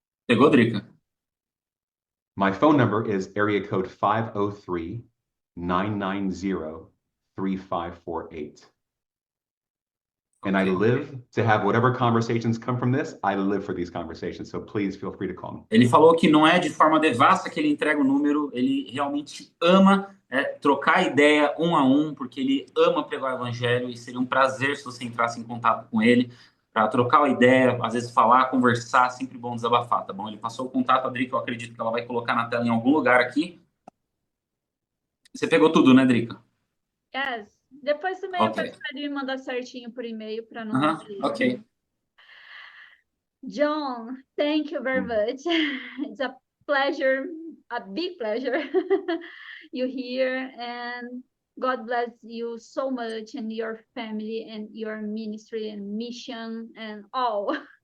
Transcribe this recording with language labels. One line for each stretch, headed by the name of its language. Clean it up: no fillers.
Portuguese: Pegou, Drica?
English: My phone number is area code 503-990-3548. And I live to have whatever conversations come from this. I live for these conversations. So please feel free to call me.
Portuguese: Ele falou que não é de forma devassa que ele entrega o número, ele realmente ama trocar ideia um a um, porque ele ama pregar o evangelho e seria um prazer se você entrasse em contato com ele para trocar uma ideia, às vezes falar, conversar, sempre bom desabafar, tá bom? Ele passou o contato, a Drica, eu acredito que ela vai colocar na tela em algum lugar aqui. Você pegou tudo, né, Drica?
English: Yes.
Portuguese: Depois também eu peço para ele me mandar certinho por e-mail para não...
English: Ok. John, thank you very much. It's a pleasure, a big pleasure you here, and God bless you so much and your family and your ministry and mission and all.